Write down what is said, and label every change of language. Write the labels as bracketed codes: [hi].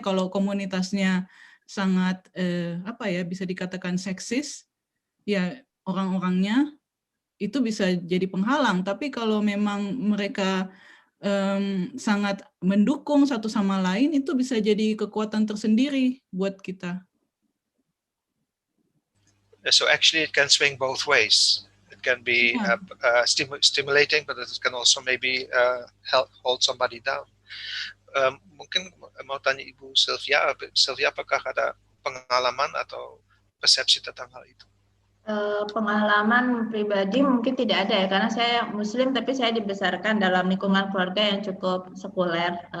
[id] Kalau komunitasnya sangat bisa dikatakan seksis, ya orang-orangnya itu bisa jadi penghalang. Tapi kalau memang mereka sangat mendukung satu sama lain, itu bisa jadi kekuatan tersendiri buat kita. [en] So actually it can swing both ways. It can be stimulating, but it can also maybe help hold somebody down. [id] Mungkin mau tanya Ibu Sylvia, apakah ada pengalaman atau persepsi tentang hal itu? Pengalaman pribadi mungkin tidak ada ya, karena saya Muslim tapi saya dibesarkan dalam lingkungan keluarga yang cukup sekuler.